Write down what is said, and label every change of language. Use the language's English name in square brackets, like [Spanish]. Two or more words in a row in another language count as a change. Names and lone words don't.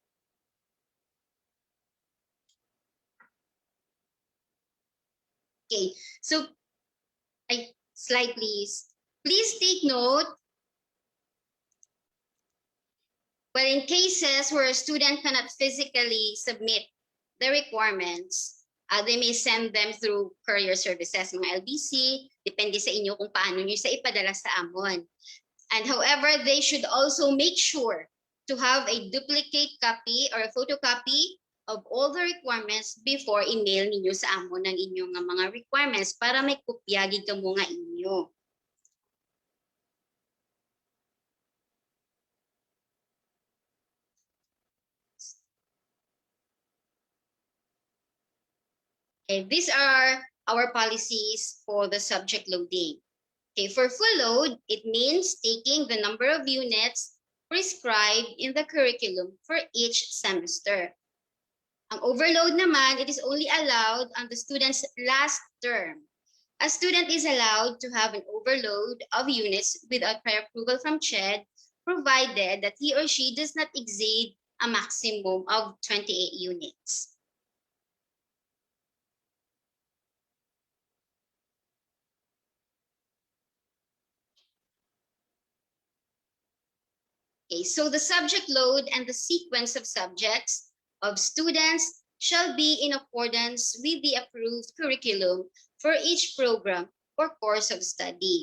[English] Okay, so slide please. Please take note, well, in cases where a student cannot physically submit the requirements, they may send them through courier services, mga LBC, [Hiligaynon] depende sa inyo kung paano nyo sa ipadala sa amon. [English] And however, they should also make sure to have a duplicate copy or a photocopy of all the requirements before email [Hiligaynon] ninyo sa amon ng inyong mga requirements para may kopya gid kamo nga inyo. [English] Okay, these are our policies for the subject loading. Okay, for full load, it means taking the number of units prescribed in the curriculum for each semester. [Hiligaynon] Ang overload naman, [English] it is only allowed on the student's last term. A student is allowed to have an overload of units without prior approval from CHED, provided that he or she does not exceed a maximum of 28 units. Okay, so the subject load and the sequence of subjects of students shall be in accordance with the approved curriculum for each program or course of study.